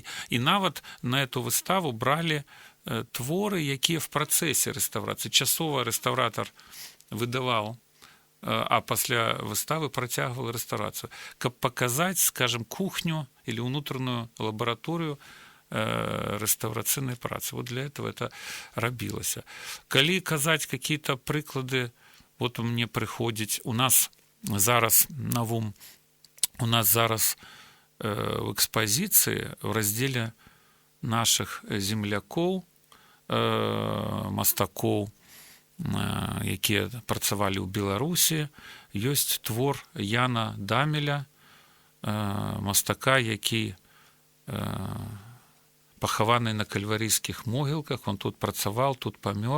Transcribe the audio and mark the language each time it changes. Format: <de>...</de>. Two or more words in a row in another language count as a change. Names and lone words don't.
<be>І нават на эту выставу бралі творы, якія в працэсе рэстаўрацыі. Часова рэстаўратар выдаваў, а пасля выставы працягвал рэстаўрацыю, каб паказаць, скажем, кухню или унутраную лабараторыю рэстаўрацыйнай працы.</be> <ru>Вот для этого это рабілася.</ru> <be>Калі казаць какие-то прыклады, вот мне прыходзіць, у нас зараз на ум, у нас зараз в экспазіцыі в раздзеле наших землякоў, мастакоў, якія працавалі ў Беларусі, ёсць твор Яна Дамеля, мастака, які пахаваны на кальварійскіх могілках, он тут працаваў, тут памёр.</be>